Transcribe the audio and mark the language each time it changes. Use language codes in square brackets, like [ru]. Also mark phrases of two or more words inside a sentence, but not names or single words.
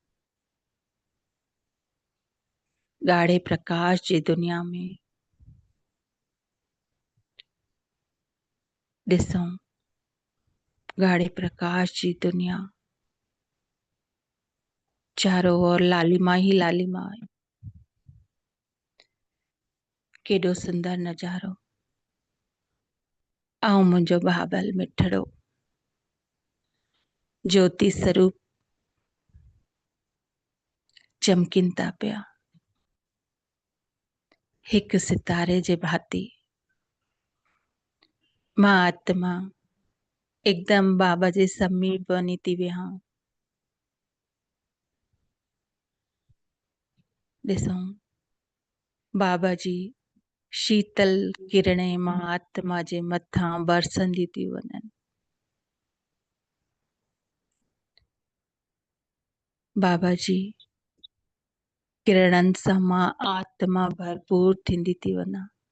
[sd] ॻाढ़े प्रकाश जी दुनिया में ॾिसूं ॻाढ़े प्रकाश जी दुनिया चारों ओर लालिमा ही लालिमा आहे। केॾो सुंदर नज़ारो। ऐं मुंहिंजो बाबल मिठड़ो ज्योति स्वरूप चमकिन था पिया हिक सितारे जे भांति। मां आत्मा एकदम बाबा जे समीप वञी थी वियां। ॾिसूं बाबा जी शीतल किरणें मां आत्मा जे मथां बरसंदी थी वञनि। बाबा जी किरणनि सां मां आत्मा भरपूर थींदी थी वञा।